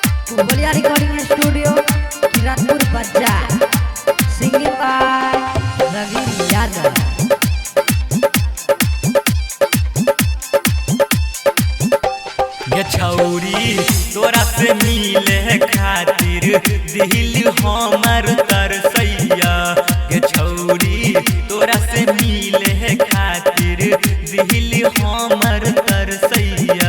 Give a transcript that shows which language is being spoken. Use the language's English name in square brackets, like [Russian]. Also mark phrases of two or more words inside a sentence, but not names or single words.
[English] Kumbaliya Recording Studio, Kiratpur Bazaar. Singing by Ravi Yadav. [Maithili] गे छौरी तोरा से मिले खातिर दिल हमर तरसैया। गे छौरी तोरा से मिले खातिर दिल हमर तरसैया।